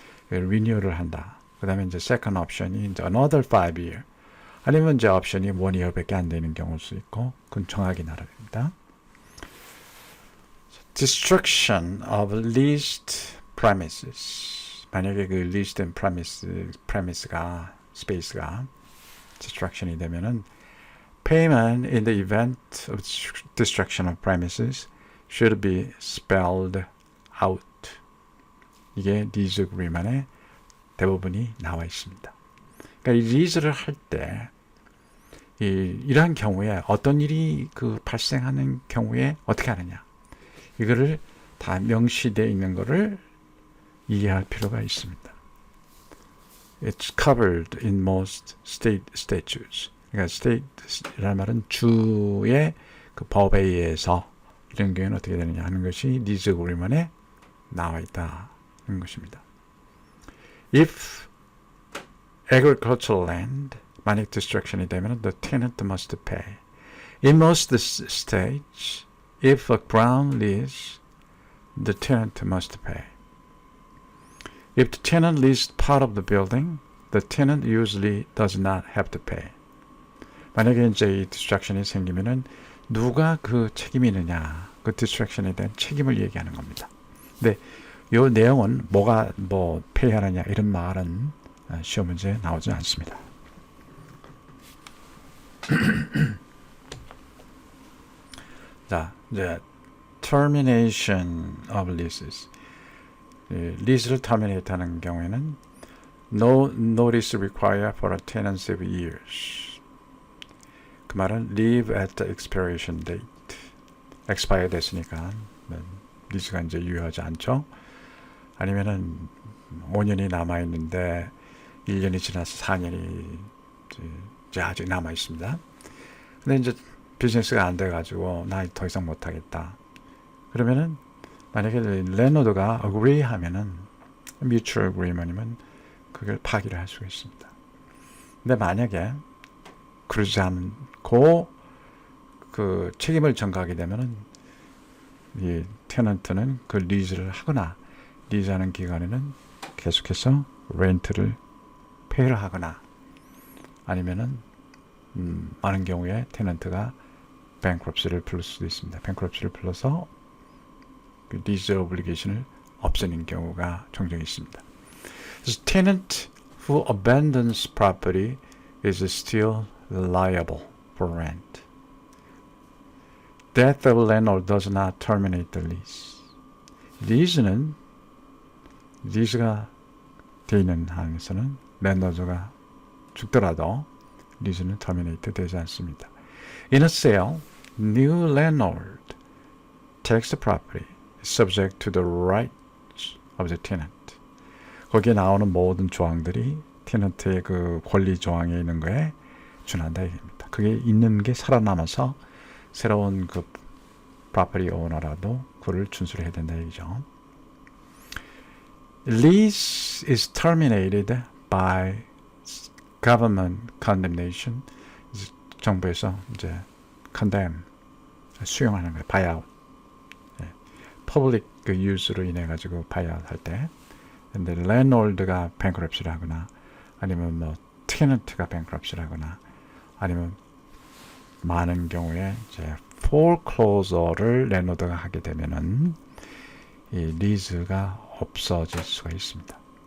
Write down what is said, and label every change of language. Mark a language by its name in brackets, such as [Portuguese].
[Korean] renewal을 한다. 그 다음에 이제 second option이 이제 another 5-year 아니면 이제 옵션이 1-year밖에 안 되는 경우일 수 있고 그건 정하기 나름입니다. [English] Destruction of leased premises. [Korean] 만약에 그 leased premise가 space가 destruction이 되면은 [English] payment in the event of destruction of premises should be spelled out. [Korean] 이게 lease agreement의 대부분이 나와 있습니다. 그러니까 이 리즈를 할 때 이러한 경우에 어떤 일이 그 발생하는 경우에 어떻게 하느냐 이거를 다 명시되어 있는 것을 이해할 필요가 있습니다. [English] It's covered in most state statutes. [Korean] 그러니까 state라는 말은 주의 그 법에 의해서 이런 경우에는 어떻게 되느냐 하는 것이 리즈 어그리먼트에 나와 있다는 것입니다. [English] If agricultural land [Korean] 만약 destruction이 되면 [English] the tenant must pay. In most states, if a ground lease, the tenant must pay. If the tenant leased part of the building, the tenant usually does not have to pay. [Korean] 만약에 이제 이 디스트랙션이 생기면은 누가 그 책임이 있느냐, 그 디스트랙션에 대한 책임을 얘기하는 겁니다. 근데 이 내용은 뭐가 페이하느냐 이런 말은 시험 문제에 나오지 않습니다. 자, 이제 [English] termination of leases. [Korean] 리즈를 terminate 하는 경우에는 [English] no notice required for a tenancy of years. [Korean] 그 말은 [English] leave at the expiration date. [Korean] expire 됐으니까 리즈가 이제 유효하지 않죠. 아니면은 5년이 남아 있는데 1년이 지나서 4년이 이제 아직 남아 있습니다. 근데 이제 비즈니스가 안 돼가지고 나 더 이상 못 하겠다. 그러면은 만약에 랜로드가 agree 하면은 mutual agreement이면 그걸 파기를 할 수가 있습니다. 근데 만약에 그러지 않고 그 책임을 전가하게 되면은 이 테넌트는 그 리즈를 하거나 리즈하는 기간에는 계속해서 렌트를 페이를 하거나 아니면은 많은 경우에 테넌트가 bankruptcy를 부를 수도 있습니다. bankruptcy를 불러서 그 리즈 오블리게이션을 없애는 경우가 종종 있습니다. [English] 그래서 tenant who abandons property is still liable for rent. Death of landlord does not terminate the lease. [Korean] 리즈가 되어 있는 한에서는 랜더드가 죽더라도 리즈는 terminate 되지 않습니다. [English] In a sale, new landlord takes the property subject to the rights of the tenant. [Korean] 거기에 나오는 모든 조항들이 테넌트의 그 권리 조항에 있는 거에 준한다 얘기입니다. 그게 있는 게 살아남아서 새로운 그 property owner라도 그를 준수를 해야 된다 얘기죠. [English] Lease is terminated by government condemnation. [Korean] 정부에서 이제 condemn 수용하는 거예요. buyout. public 그 use로 인해 가지고 buyout 할 때. 근데 landlord가 bankruptcy를 하거나 아니면 뭐 tenant가 bankruptcy를 하거나 아니면 많은 경우에 이제 foreclosure를 landlord가 하게 되면은 이 리즈가 없어질 수가 있습니다.